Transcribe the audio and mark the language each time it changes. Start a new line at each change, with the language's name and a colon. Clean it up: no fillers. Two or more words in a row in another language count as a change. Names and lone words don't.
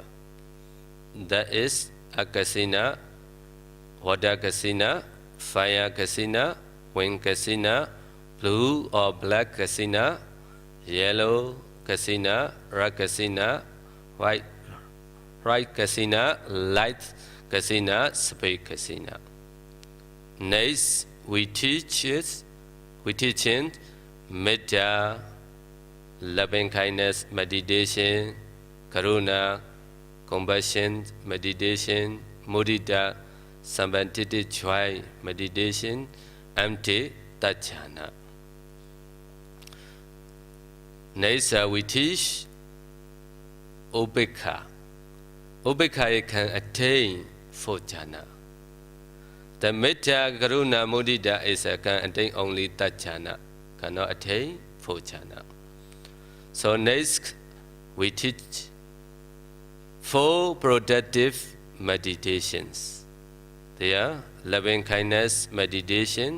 English: That is akasina, water kasina, fire kasina, wind kasina, blue or black kasina, yellow kasina, red kasina, white kasina, light kasina, space kasina. Next we teach in metta, loving kindness meditation, karuna, compassion meditation, mudita, sambandhiti joy meditation, empty tajana. Next we teach ubekha. Ubekha can attain 4 jhana. The metta, karuna, mudita can attain only tajana, cannot attain 4 jhana. So next we teach 4 productive meditations. They are loving kindness meditation.